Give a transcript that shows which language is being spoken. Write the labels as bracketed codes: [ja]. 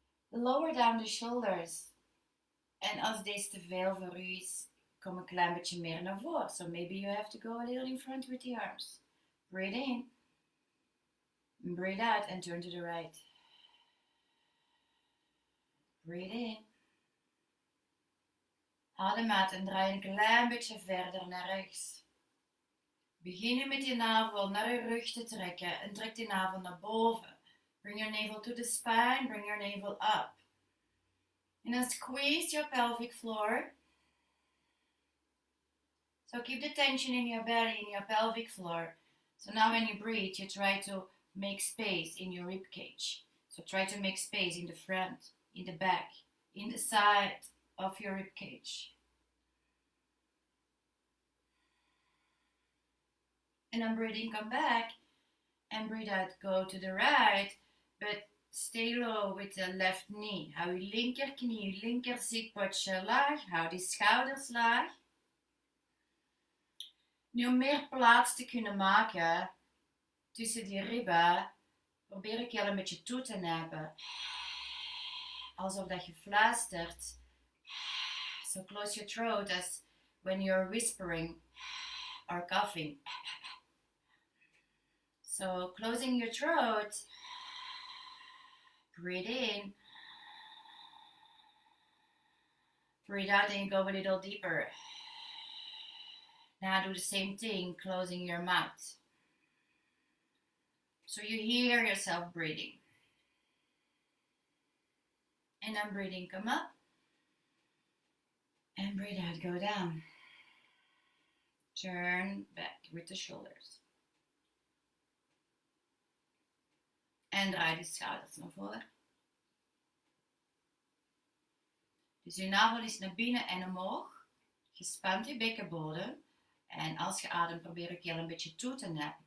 [en] Lower down the shoulders. [nl] En als deze te veel voor u is, kom een klein beetje meer naar voren. [en] So maybe you have to go a little in front with the arms. Breathe in. Breathe out and turn to the right. Breathe in. [nl] Adem uit en draai een klein beetje verder naar rechts. Begin met je navel naar je rug te trekken en trek die navel naar boven. [en] Bring your navel to the spine, bring your navel up. And then squeeze your pelvic floor. So keep the tension in your belly, in your pelvic floor. So now when you breathe, you try to make space in your rib cage. So try to make space in the front, in the back, in the side of your rib cage. And then breathe in, come back. And breathe out, go to the right. But stay low with the left knee. [nl] Hou je linkerknie, je linker zitpotje laag. Hou die schouders laag. Nu om meer plaats te kunnen maken tussen die ribben, probeer ik je al een beetje toe te nijpen. Alsof dat je fluistert. [en] So close your throat as when you're whispering or coughing. So closing your throat. Breathe in. Breathe out and go a little deeper. Now do the same thing, closing your mouth. So you hear yourself breathing. And then breathing, come up. And breathe out, go down. Turn back with the shoulders. [nl] En draai de schouders naar voren. Dus je navel is naar binnen en omhoog. Je spant je bekkenbodem. En als je ademt, probeer ik heel een beetje toe te nappen.